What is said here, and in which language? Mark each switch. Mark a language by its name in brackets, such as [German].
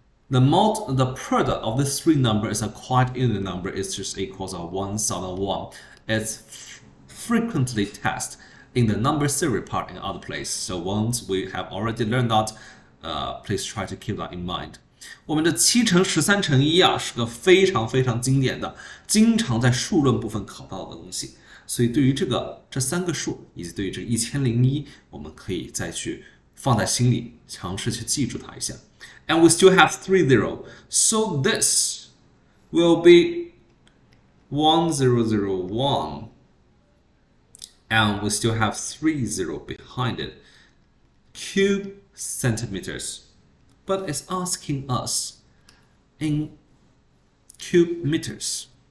[English] The product of these 3 numbers is a quite even number. It just equals 1001. It's frequently tested in the number theory part in other places. So once we have already learned that, please try to keep that in mind. [Chinese] 我们的7乘13乘1啊，是个非常非常经典的，经常在数论部分考到的东西。所以对于这3个数，以及对于这1001，我们可以再去放在心里，尝试去记住它一下。 [English] And we still have 30, so this will be 1001, and we still have 30 behind it, cube centimeters. But it's asking us in cube meters.